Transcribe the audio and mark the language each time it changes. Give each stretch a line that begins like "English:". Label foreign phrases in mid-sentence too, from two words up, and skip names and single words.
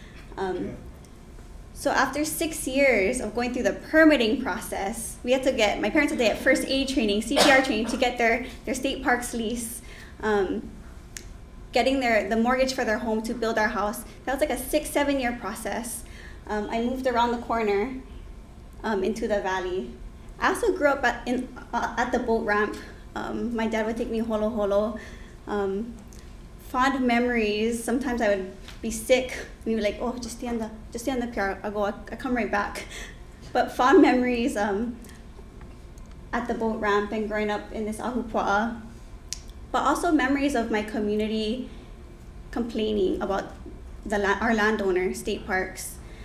English: So after 6 years of going through the permitting process, my parents had to get first aid training, CPR training to get their state parks lease, getting the mortgage for their home to build our house. That was like a 6-7 year process. I moved around the corner into the valley. I also grew up at the boat ramp. My dad would take me holo holo. Fond memories. Sometimes I would be sick and he'd be like, "Oh, just stay on the pier. I come right back." But fond memories at the boat ramp and growing up in this ahupua'a. But also memories of my community complaining about our landowner, state parks.